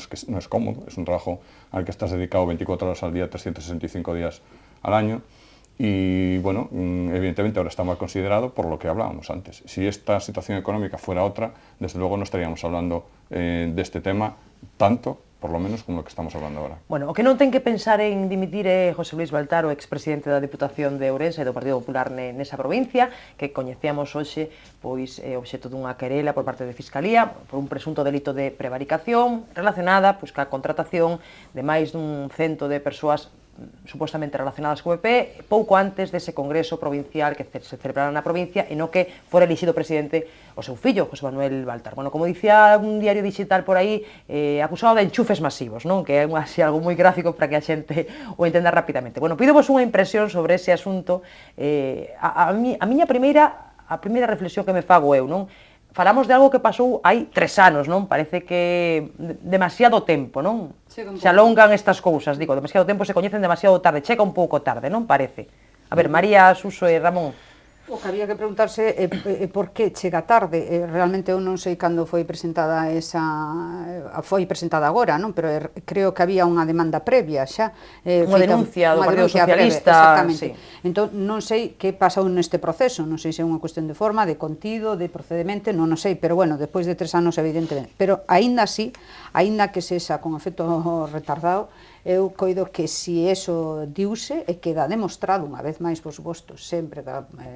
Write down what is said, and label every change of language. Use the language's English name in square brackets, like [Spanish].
[Spanish] No es cómodo, es un trabajo al que estás dedicado 24 horas al día, 365 días al año. Y bueno, evidentemente ahora está mal considerado por lo que hablábamos antes. Si esta situación económica fuera otra, desde luego no estaríamos hablando de este tema tanto, por lo menos, como lo que estamos hablando ahora. [Galician] Bueno, o que non ten que pensar en dimitir é José Luis Baltar, o expresidente da Diputación de Ourense e do Partido Popular nesa provincia, que coñecíamos hoxe pois obxecto dunha querela por parte de Fiscalía por un presunto delito de prevaricación relacionada pois ca contratación de máis dun cento de persoas supostamente relacionadas co PP pouco antes dese congreso provincial que se celebrara na provincia e no que fora elixido presidente o seu fillo, José Manuel Baltar. Bueno, como dicía un diario digital por aí, acusado de enchufes masivos, non? Que é así algo moi gráfico para que a xente o entenda rapidamente. Bueno, pídovos unha impresión sobre ese asunto. A miña primeira reflexión que me fago eu, non? Falamos de algo que pasou hai 3 anos, non? Parece que demasiado tempo, non? Se alongan estas cousas, digo, demasiado tempo, se coñecen demasiado tarde, chega un pouco tarde, non parece? A ver, María, Suso e Ramón. O que había que preguntarse por que chega tarde. Realmente eu non sei cando foi presentada foi presentada agora, non? Pero creo que había unha demanda previa xa. Unha denuncia do Partido Socialista. Exactamente. Entón, non sei que pasou neste proceso, non sei se é unha cuestión de forma, de contido, de procedimento, non sei, pero bueno, despois de 3 anos evidentemente. Pero aínda así, aínda que sexa con efecto retardado, eu coido que si eso diuse e queda demostrado unha vez máis, por suposto, sempre da